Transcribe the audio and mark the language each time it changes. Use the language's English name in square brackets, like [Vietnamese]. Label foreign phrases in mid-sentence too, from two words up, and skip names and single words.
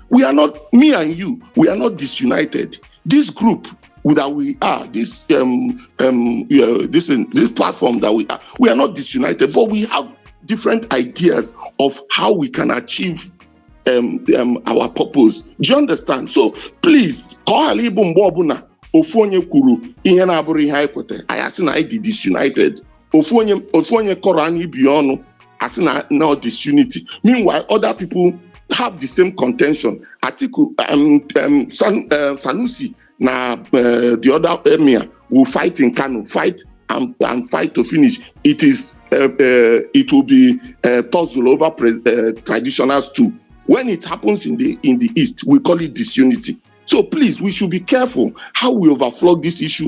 [English] We are not, me and you, we are not disunited. This group that we are, this platform that we are not disunited, but we have different ideas of how we can achieve our purpose. Do you understand? So please, [Igbo] ofu onye kwuru ihe na-abụrụ ihe anyị kwete, anyị asị na anyị dị disunited. Ofu onye kọrọ anyị ibi ọnụ, asị na [English] no disunity. Meanwhile, other people have the same contention. Atiku, Sanusi, na the other emir will fight in Kano, fight to finish. It will be tussle over traditionals too. When it happens in the East, we call it disunity. So please, we should be careful how we overflow this issue.